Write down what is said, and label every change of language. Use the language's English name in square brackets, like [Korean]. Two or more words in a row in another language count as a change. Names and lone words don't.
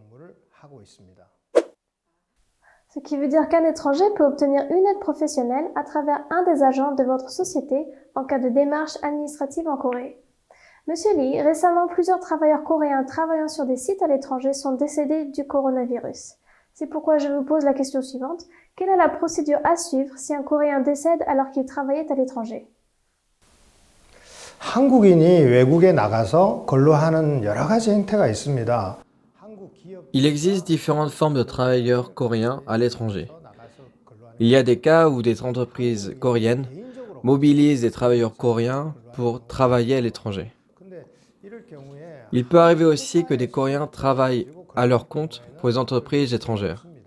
[French] Ce qui veut dire qu'un étranger peut obtenir une aide professionnelle à travers un des agents de votre société en cas de démarche administrative en Corée. Monsieur Lee, récemment, plusieurs travailleurs coréens travaillant sur des sites à l'étranger sont décédés du coronavirus. C'est pourquoi je vous pose la question suivante. Quelle est la procédure à suivre si un Coréen décède alors qu'il travaillait à l'étranger? [Korean] 한국인이 외국에 나가서 근로하는 여러 가지 행태가 있습니다. [French] Il existe différentes formes de travailleurs coréens à l'étranger. Il y a des cas où des entreprises coréennes mobilisent des travailleurs coréens pour travailler à l'étranger. Il peut arriver aussi que des Coréens travaillent à leur compte pour les entreprises étrangères.